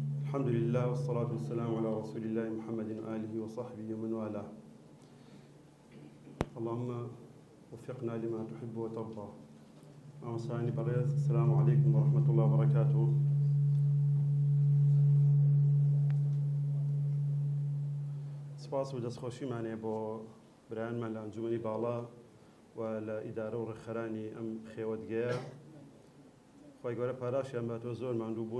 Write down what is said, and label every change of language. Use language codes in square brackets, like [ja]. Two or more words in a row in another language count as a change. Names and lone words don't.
[ar] الحمد لله والصلاة والسلام على رسول الله محمد وآله وصحبه ومن والاه. اللهم وفقنا لما تحب وترضى. أمساني بريز. السلام عليكم ورحمة الله وبركاته. [ckb] سپاس و دەستخۆشیمانێ بۆ برایانمان لە ئەنجومەنی باڵا و لە ئیدارە و ڕێکخەرانی ئەم خێوەتگەیە. خۆی گەورە پاراشیان باتەوە، زۆر ماندوو بوون.